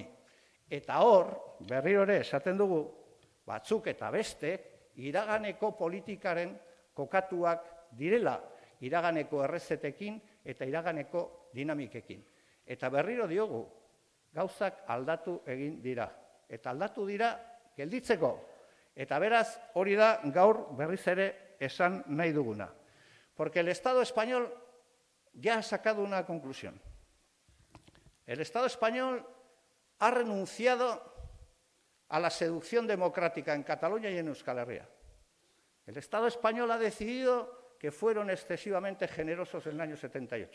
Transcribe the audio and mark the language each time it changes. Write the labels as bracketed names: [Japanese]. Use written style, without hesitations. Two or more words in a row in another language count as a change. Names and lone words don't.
[Basque] Eta hor, berriro ere esaten dugu, batzuk eta bestek iraganeko politikaren kokatuak direla, iraganeko errezetekin eta iraganeko dinamikekin. Eta berriro diogu, Gauzak aldatu egin dira. Eta aldatu dira gelditzeko. Eta beraz, hori da gaur berriz ere esan nahi duguna. [Spanish] Porque el Estado español ya ha sacado una conclusión. El Estado español ha renunciado a la seducción democrática en Cataluña y en Euskal Herria. El Estado español ha decidido que fueron excesivamente generosos en el año 78.